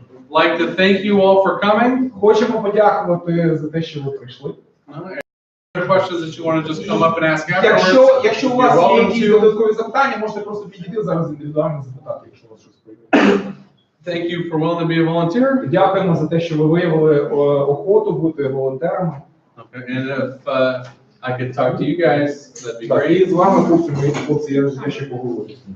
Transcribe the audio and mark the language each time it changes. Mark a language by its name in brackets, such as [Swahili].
[English] like to thank you all for coming. [Ukrainian] Хочемо подякувати за те, що ви прийшли. [English] Other questions that you want to just come up and ask afterwards? [Ukrainian] Якщо у вас є якісь додаткові запитання, можете просто підійти зараз індивідуально запитати, якщо у вас щось появиться. [English] Thank you for willing to be a volunteer. [Ukrainian] Дякуємо за те, що ви виявили охоту бути волонтерами. [English] Okay, and if I could talk to you guys, that'd be great. [Ukrainian] І з вами, хлопці, я за те, що поговорю.